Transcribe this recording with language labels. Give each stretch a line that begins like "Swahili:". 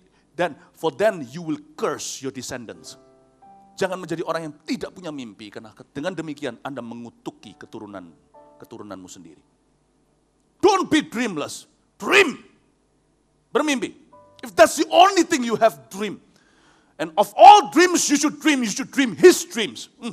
English: Then for then you will curse your descendants.
Indonesian: Jangan menjadi orang yang tidak punya mimpi, karena dengan demikian Anda mengutuki keturunanmu sendiri.
English: Don't be dreamless. Dream.
Indonesian: Bermimpi.
English: If that's the only thing you have, dream. And of all dreams you should dream His dreams.